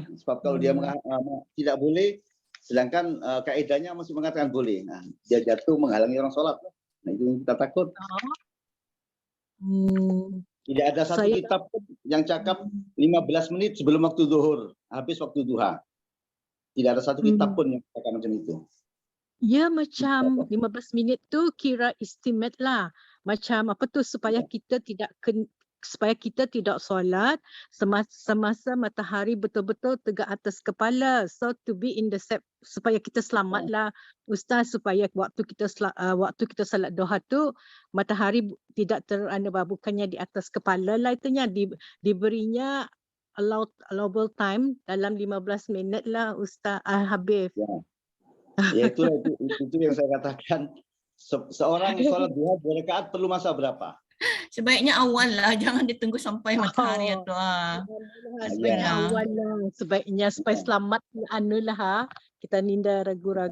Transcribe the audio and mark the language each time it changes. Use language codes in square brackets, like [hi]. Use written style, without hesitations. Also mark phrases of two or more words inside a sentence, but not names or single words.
[ms] Sebab kalau dia tidak boleh, sedangkan kaidahnya masih mengatakan boleh. Nah, dia jatuh menghalangi orang sholat. Nah, itu yang kita takut. Tidak ada satu kitab yang cakap 15 menit sebelum waktu zuhur, habis waktu duha. Tidak ada satu kitab pun yang cakap macam itu. Ya, macam 15 minit tu kira istimewa lah. Macam apa tu supaya kita tidak solat semasa matahari betul-betul tegak atas kepala. [en] So to be in the set, [ms] supaya kita selamatlah Ustaz, supaya waktu kita salat duha tu matahari tidak bukannya di atas kepala lah, itunya diberinya [en] allowable time [ms] dalam 15 minit lah Ustaz Habib. Ya itu yang saya katakan. Seorang sholat duha 2 rakaat perlu masa berapa? Sebaiknya awal lah, jangan ditunggu sampai matahari atau sebaiknya awal lah, sebaiknya supaya selamat kita ninda ragu-ragu.